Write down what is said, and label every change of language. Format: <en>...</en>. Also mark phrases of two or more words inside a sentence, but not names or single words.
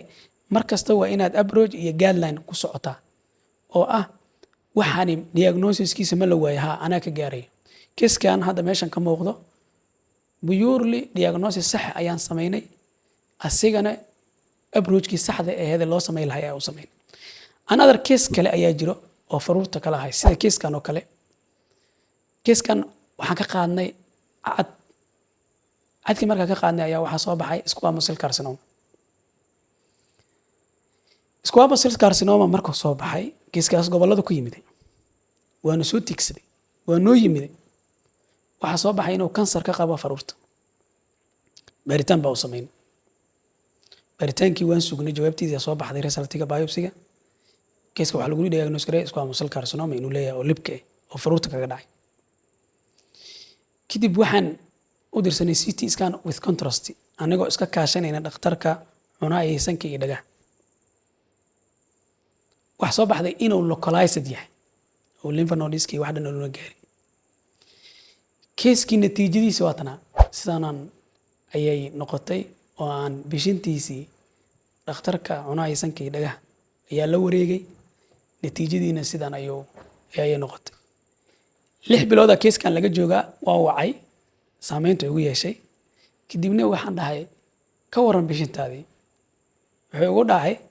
<so>mar kasta waa inaad approach iyo guideline ku socotaa oo ah waxaani diagnosiskiisa ma la waayo haa anaa ka gaarayo kiiskan hadda meeshan ka muuqdo</so> <en>purely diagnosis</en> <so>sax ayaan samaynay asigana approachkii saxda aheed loo samay lahay ayaa u samaynay</so> <en>another case</en> <so>kale ayaa jiro oo faruurta kala ahay sida kiiskan oo kale kiiskan waxaan ka qaadnay cadkii markaan ka qaadnay ayaa waxaa soo baxay</so> <en>squamous cell carcinoma squamous cell carcinoma</en> <so>markuu soo baxay kiiskaas gobollada ku yimiday waana soo tigsaday waa noo yimiday waxaa soo baxay inuu kansar ka qabo faruurta baaritaan baa u samaynay baaritaankii waan sugnay jawaabtiisa soo baxday resultiga biopsiga kiiska waxaa lagu diagnose garay</so> <en>squamous cell carcinoma</en> <so>inuu leeyahay oo libka ah oo faruurta kaga dhacay kadib waxaan u dirsanay</so> <en>CT scan with contrast</en> <so>anagoo iska kaashanayna dhakhtarka cunaa iyo sanka iyo dhagaha wax soo baxday inuu localized yahay oo</so> <en>lymph nodeski</en> <so>wax dhan loo gaaray kiiskii natiijadiisa waa tanaa sidaanaan ayay noqotay oo aan bishintiisii dhakhtarka cunaa iyo sanka iyo dhagaha ayaa la wareegay natiijadiina sidaan ayay noqotay 6 bilooda kiiskan laga joogaa waa wacay saameynta ugu yeeshay kadibna waxaan dhahay ka waran bishintaadii wuxuu ugu dhacay</so>